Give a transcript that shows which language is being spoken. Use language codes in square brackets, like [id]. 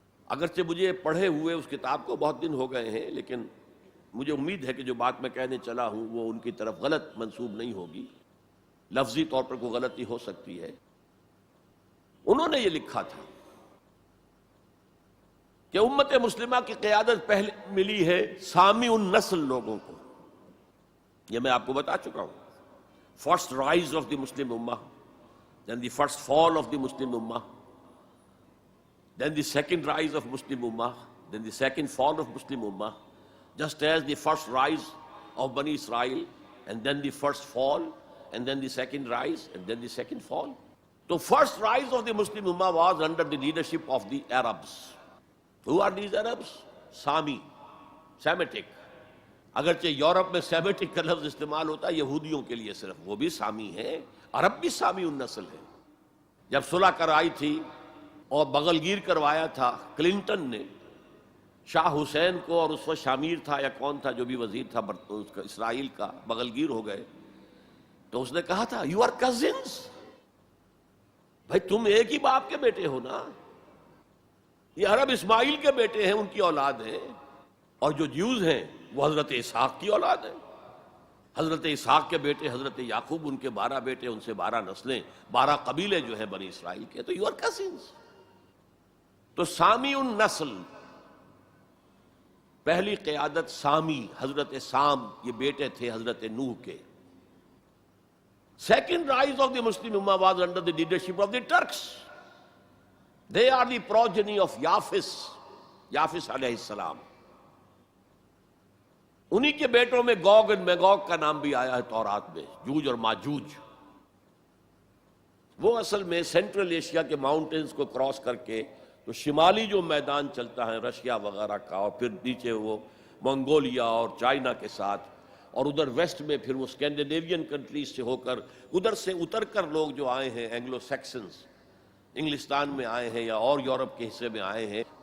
[ur] اگرچہ مجھے پڑھے ہوئے اس کتاب کو بہت دن ہو گئے ہیں، لیکن مجھے امید ہے کہ جو بات میں کہنے چلا ہوں وہ ان کی طرف غلط منسوب نہیں ہوگی. لفظی طور پر کوئی غلطی ہو سکتی ہے. انہوں نے یہ لکھا تھا کہ امت مسلمہ کی قیادت پہلے ملی ہے سامی النسل لوگوں کو. یہ میں آپ کو بتا چکا ہوں. [en] First rise of the Muslim Ummah, then the first fall of the Muslim Ummah, then the second rise of Muslim Ummah, then the second fall of Muslim Ummah, just as the first rise of Bani Israel, and then the first fall, and then the second rise, and then the second fall. So first rise of the Muslim Ummah was under the leadership of the Arabs. Who are these Arabs? Sami, Semitic. [ur] اگرچہ Europe میں Semitic کا لفظ استعمال ہوتا ہے یہودیوں کے لیے صرف، وہ بھی سامی ہیں. عرب بھی سامی النسل ہے. جب صلح کرائی تھی اور بغلگیر کروایا تھا کلنٹن نے شاہ حسین کو، اور اس وقت شامیر تھا یا کون تھا جو بھی وزیر تھا اسرائیل کا، بغلگیر ہو گئے، تو اس نے کہا تھا [en] You are cousins. [ur] بھائی تم ایک ہی باپ کے بیٹے ہو نا. یہ عرب اسماعیل کے بیٹے ہیں، ان کی اولاد ہیں. اور جو جیوز ہیں وہ حضرت اسحاق کی اولاد ہیں. حضرت اسحاق کے بیٹے حضرت یعقوب، ان کے 12 بیٹے، ان سے 12 نسلیں، 12 قبیلے جو ہیں بنی اسرائیل کے. تو [en] You are cousins. [ur] تو سامی النسل، پہلی قیادت سامی، حضرت سام، یہ بیٹے تھے حضرت نوح کے. [en] Second rise of the Muslim Ummah was under the leadership of the Turks. They are the progeny of یافس علیہ السلام. [ur] انہی کے بیٹوں میں گوگ اینڈ میگوگ کا نام بھی آیا ہے تورات میں، جوج اور ماجوج. وہ اصل میں سینٹرل ایشیا کے ماؤنٹینز کو کراس کر کے تو شمالی جو میدان چلتا ہے رشیا وغیرہ کا، اور پھر نیچے وہ منگولیا اور چائنا کے ساتھ، اور ادھر ویسٹ میں پھر وہ اسکینڈینیوین کنٹریز سے ہو کر ادھر سے اتر کر لوگ جو آئے ہیں اینگلو سیکسنز، انگلستان میں آئے ہیں یا اور یورپ کے حصے میں آئے ہیں.